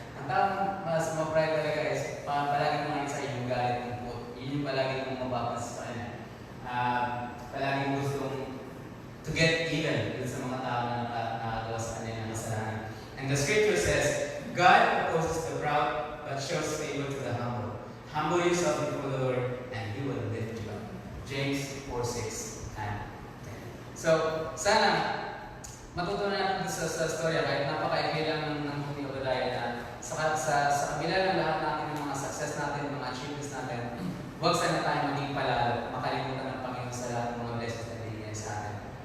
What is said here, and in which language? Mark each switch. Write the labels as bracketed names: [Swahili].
[Filipino] Ang tao mas ma-pride talaga is palagi mo sa yung galit ng po. Yun yung palagi mong mapapansin sa kanya. Palagi mo gustong [English] to get even [Filipino] dun sa mga tao na nakagawa sa kanya ng kasalanan. [English] And the scripture says, God opposes the proud, but shows favor to the humble. Humble yourself before the Lord, and He will lift you up. James 4:6 and 10. [Filipino] So, sana matutunan natin sa storya kahit napakaigil lang ng ni Obadiah na sa kabila ng lahat natin ng mga success natin, mga achievements natin, huwag sana tayo maging palalo, makalimutan ng Panginoon sa lahat ng mga blessings na binigay sa atin.